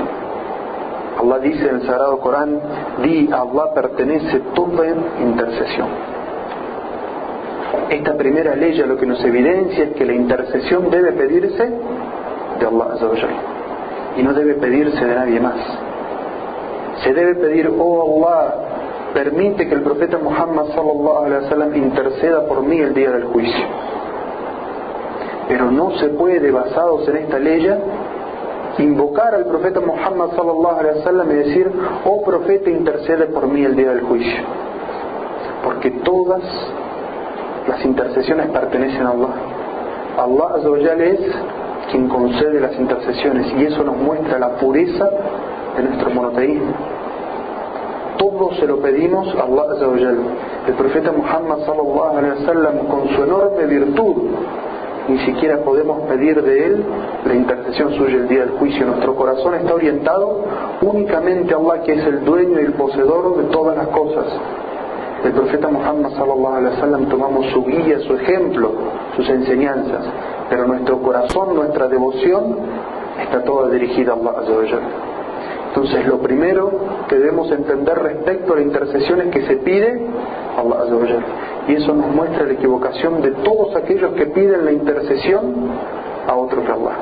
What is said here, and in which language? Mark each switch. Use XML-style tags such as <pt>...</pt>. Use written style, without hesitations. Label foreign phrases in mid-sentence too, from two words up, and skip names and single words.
<es>Allah dice en el Sagrado Corán: di, a Allah pertenece toda intercesión. Esta primera ley lo que nos evidencia es que la intercesión debe pedirse de Allah</es> <ar>عز وجل,</ar> <es>y no debe pedirse de nadie más. Se debe pedir: oh Allah, permite que el profeta Muhammad</es> <ar>صلى الله عليه وسلم</ar> <es>interceda por mí el día del juicio. Pero no se puede, basados en esta ley, invocar al profeta Muhammad</es> <ar>صلى الله عليه وسلم</ar> <es>y decir: oh profeta, intercede por mí el día del juicio, porque todas las intercesiones pertenecen a Allah. Allah</es> <ar>عز وجل</ar> <es>es quien concede las intercesiones, y eso nos muestra la pureza de nuestro monoteísmo. Todo se lo pedimos a Allah</es> <ar>عز وجل.</ar> <es>El profeta Muhammad</es> <ar>صلى الله عليه وسلم,</ar> <es>con su enorme virtud, ni siquiera podemos pedir de él la intercesión suya el día del juicio. Nuestro corazón está orientado únicamente a Allah, que es el dueño y el poseedor de todas las cosas. Del profeta Muhammad</es> <ar>صلى الله عليه وسلم</ar> <es>tomamos su guía, su ejemplo, sus enseñanzas, pero nuestro corazón, nuestra devoción está toda dirigida a Allah</es> <ar>عز وجل.</ar> <es>Entonces, lo primero que debemos entender respecto a la intercesión es que se pide a Allah</es> <ar>عز وجل,</ar> <es>y eso nos muestra la equivocación de todos aquellos que piden la intercesión a otro que Allah.</es>